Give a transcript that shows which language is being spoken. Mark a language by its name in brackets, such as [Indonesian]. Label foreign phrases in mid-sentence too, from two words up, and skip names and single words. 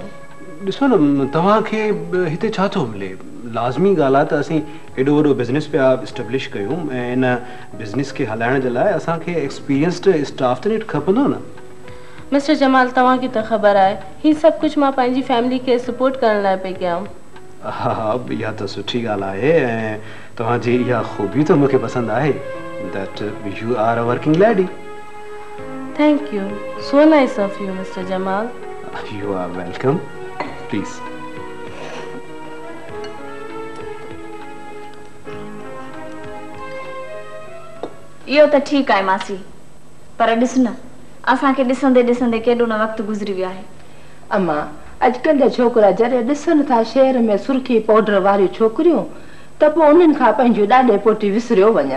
[Sindhi] ॾिसो न तव्हांखे हिते छा थो मिले लाज़मी ॻाल्हि आहे त असीं एॾो वॾो बिज़नेस पिया इस्टेब्लिश कयूं ऐं इन बिज़नेस खे हलाइण जे लाइ असांखे [English] experienced staff [Sindhi] त नेठि खपंदो न मिस्टर जमाल तव्हांखे त ख़बर आहे हीअ सभु कुझु मां पंहिंजी फैमिली खे सपोर्ट करण लाइ पई कयां हा हा इहा त सुठी ॻाल्हि आहे ऐं तव्हांजी इहा ख़ूबी त मूंखे पसंदि आहे [English] that you are a working lady thank you so nice of you Mister Jamal you are welcome please [Sindhi] इहो त ठीकु आहे मासी पर ॾिस न असांखे ॾिसंदे ॾिसंदे केॾो न वक़्तु गुज़री वियो आहे अम्मा अॼुकल्ह जा छोकिरा जॾहिं ॾिसनि था शहर में सुर्खी पाउडर वारियूं छोकिरियूं त पोइ उन्हनि खां पंहिंजूं ॾाॾे पोटी विसरियो वञनि